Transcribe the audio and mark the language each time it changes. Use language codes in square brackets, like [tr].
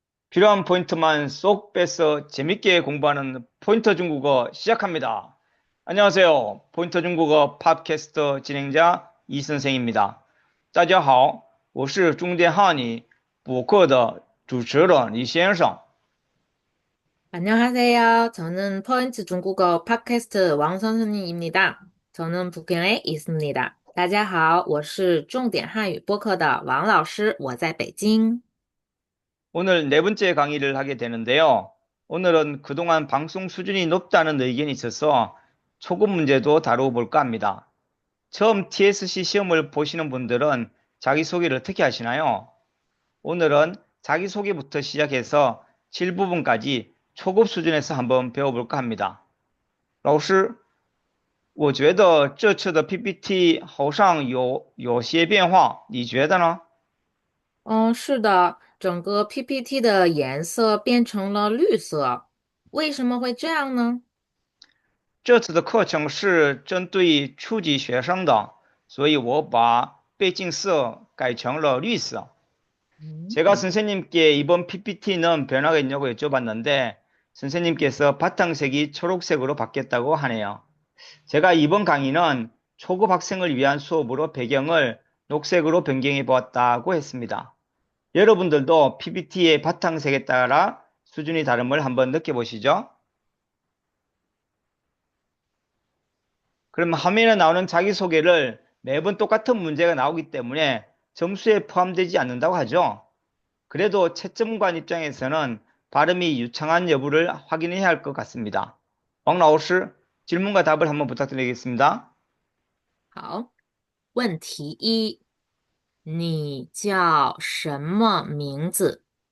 [ko] 필요한 포인트만 쏙 빼서 재밌게 공부하는 포인터 중국어 시작합니다. 안녕하세요. 포인터 중국어 팟캐스트 진행자 이 선생입니다. [zh] 大家好，我是重点汉语补课的主持人李先生。 [ko] 안녕하세요. 저는 퍼인트 중국어 팟캐스트 왕 선생님입니다. 저는 북경에 있습니다. [zh] 大家好，我是重点汉语播客的王老师，我在北京。 [ko] 오늘 네 번째 강의를 하게 되는데요. 오늘은 그동안 방송 수준이 높다는 의견이 있어서 초급 문제도 다루어볼까 합니다. 처음 TSC 시험을 보시는 분들은 자기소개를 어떻게 하시나요? 오늘은 자기소개부터 시작해서 7부분까지 초급 수준에서 한번 배워볼까 합니다. [zh] 老师，我觉得这次的 PPT 好像有些变化，你觉得呢？是的，整个 PPT 的颜色变成了绿色，为什么会这样呢？这次的课程是针对初级学生的，所以我把背景色改成了绿色。 [ko] 제가 음. 선생님께 이번 PPT는 변화가 있냐고 여쭤봤는데 선생님께서 바탕색이 초록색으로 바뀌었다고 하네요. 제가 이번 강의는 초급 학생을 위한 수업으로 배경을 녹색으로 변경해 보았다고 했습니다. 여러분들도 PPT의 바탕색에 따라 수준이 다름을 한번 느껴보시죠. 그럼 화면에 나오는 자기소개를 매번 똑같은 문제가 나오기 때문에 점수에 포함되지 않는다고 하죠. 그래도 채점관 입장에서는 발음이 유창한 여부를 확인해야 할 것 같습니다. 왕老师, 질문과 답을 한번 부탁드리겠습니다. [zh] 好，问题一，你叫什么名字？